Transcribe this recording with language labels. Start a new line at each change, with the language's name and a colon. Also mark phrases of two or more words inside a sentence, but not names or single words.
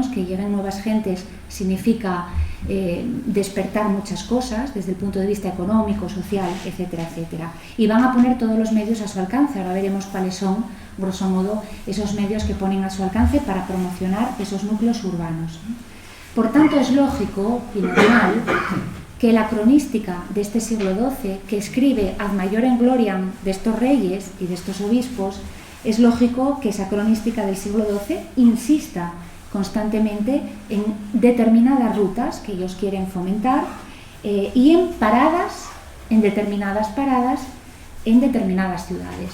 Spanish: Que lleguen nuevas gentes significa despertar muchas cosas desde el punto de vista económico, social, etcétera, etcétera. Y van a poner todos los medios a su alcance. Ahora veremos cuáles son,
Latin: grosso modo,
Spanish: esos medios que ponen a su alcance para promocionar esos núcleos urbanos. Por tanto, es lógico y normal que la cronística de este siglo XII, que escribe
Latin: ad maiorem gloriam
Spanish: de estos reyes y de estos obispos, es lógico que esa cronística del siglo XII insista constantemente en determinadas rutas que ellos quieren fomentar y en paradas, en determinadas paradas, en determinadas ciudades.